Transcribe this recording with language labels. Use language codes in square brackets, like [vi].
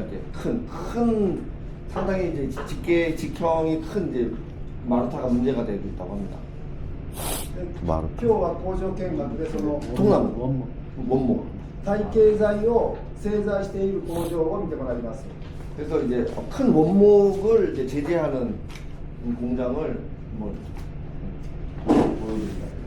[ko] 이렇게 큰 상당히 이제 직형이 큰 이제 마루타가 문제가 되고 있다고 합니다. [ja] で今日は工場見学でその [ko] 통나무, 원목. [ja] 体系材を製材している工場を見てもらいます。 [ko] 그래서 이제 큰 원목을 이제 제재하는 공장을 뭐 보여드립니다.